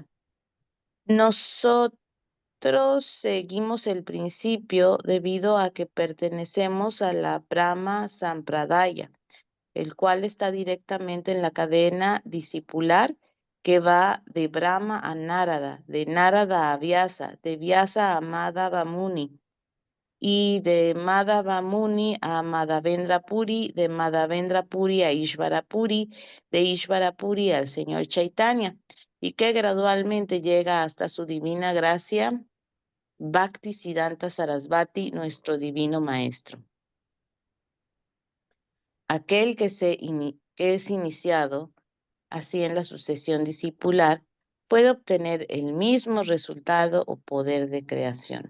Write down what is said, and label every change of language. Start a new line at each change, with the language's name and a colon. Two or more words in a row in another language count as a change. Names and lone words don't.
Spanish: Nosotros seguimos el principio debido a que pertenecemos a la Brahma Sampradaya, el cual está directamente en la cadena discipular que va de Brahma a Narada, de Narada a Vyasa, de Vyasa a Madhava Muni, y de Madhava Muni a Madhavendra Puri, de Madhavendra Puri a Ishvara Puri, de Ishvara Puri al Señor Chaitanya, y que gradualmente llega hasta su divina gracia, Bhakti Siddhanta Sarasvati, nuestro divino maestro. Aquel que es iniciado así en la sucesión discipular puede obtener el mismo resultado o poder de creación.